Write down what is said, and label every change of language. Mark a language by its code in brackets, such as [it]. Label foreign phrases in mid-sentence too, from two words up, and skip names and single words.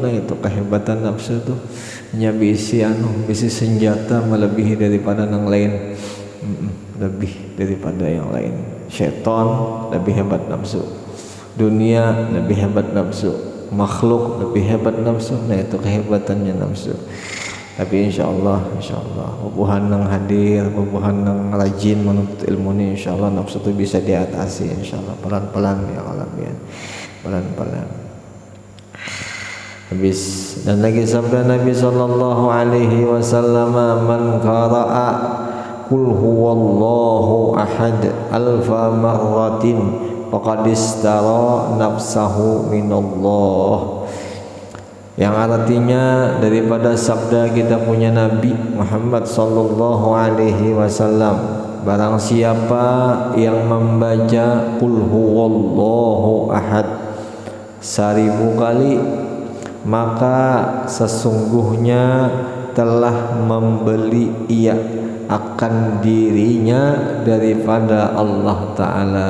[bjn] Nah itu kehebatan nafsu itu, hanya bisi senjata melebihi daripada yang lain, lebih daripada yang lain. [id] Syaitan lebih hebat nafsu, dunia lebih hebat nafsu, makhluk lebih hebat nafsu. Nah itu kehebatannya nafsu. [bjn] Tapi insyaallah bubuhan nang hadir, bubuhan nang rajin menuntut ilmu ini, [id] insyaallah nafsu itu bisa diatasi, insyaallah pelan-pelan ya Allah, pelan-pelan. Habis, dan lagi sabda Nabi [ar] صلى الله عليه وسلم، من قرأ قل هو الله أحد ألف مرة فقد اشترى نفسه من الله. [id] Yang artinya daripada sabda kita punya Nabi Muhammad [ar] صلى الله عليه وسلم, [id] barang siapa yang membaca [ar] قل هو الله أحد [id] 1000 kali, maka sesungguhnya telah membeli ia akan dirinya daripada Allah Ta'ala.